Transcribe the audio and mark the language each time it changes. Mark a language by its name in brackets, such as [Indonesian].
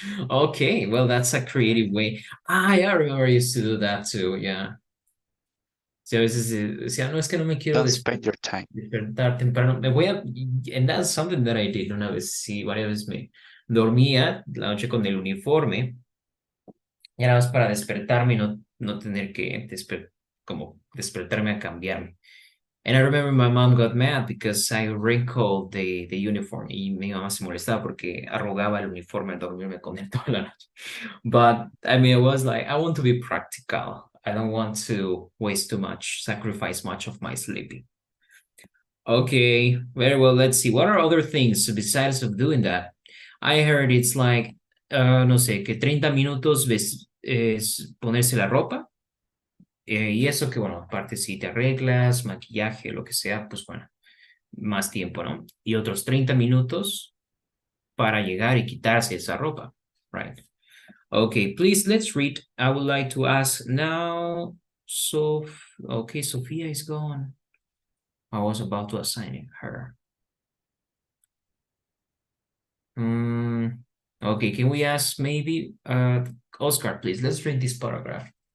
[English] Okay, well, that's a creative way. I remember I used to do that too, yeah. [Spanish] Sí, a veces decía, no, es que no me quiero [English] Don't spend your time. [Spanish] despertar temprano. [English] And that's something that I did [Spanish] una vez, sí, varias veces me dormía la noche con el uniforme. Y era más para despertarme y no tener que como despertarme a cambiarme. [English] And I remember my mom got mad because I wrinkled the uniform. [Spanish] Y mi mamá se molestaba porque arrugaba el uniforme al dormirme con él toda la noche. [English] But I mean, it was like, I want to be practical. I don't want to waste too much, sacrifice much of my sleeping. Okay, very well. Let's see. What are other things besides of doing that? I heard it's like, [Spanish] no sé, que 30 minutos es ponerse la ropa. Y eso que, bueno, aparte si te arreglas, maquillaje, lo que sea, pues bueno, más tiempo, ¿no? Y otros 30 minutos para llegar y quitarse esa ropa, right? [English] Okay, please, let's read. I would like to ask now, okay, Sophia is gone. I was about to assign her. Okay, can we ask maybe, Oscar, please, let's read this paragraph.